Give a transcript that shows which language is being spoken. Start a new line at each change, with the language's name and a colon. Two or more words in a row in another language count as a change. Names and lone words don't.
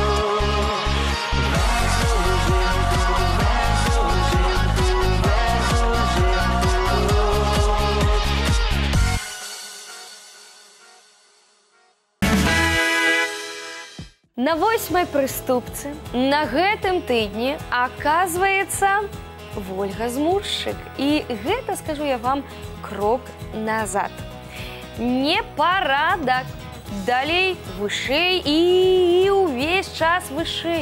Ukrainian: Везу жінку, везу жінку, везу жінку.
Belarusian: На 8-й прыступцы на гэтым тыдні аказваецца Вольга Змуршчык. І гэта, скажу я вам, крок назад. Непарадак. Далей вышэй і ўвесь час вышэй.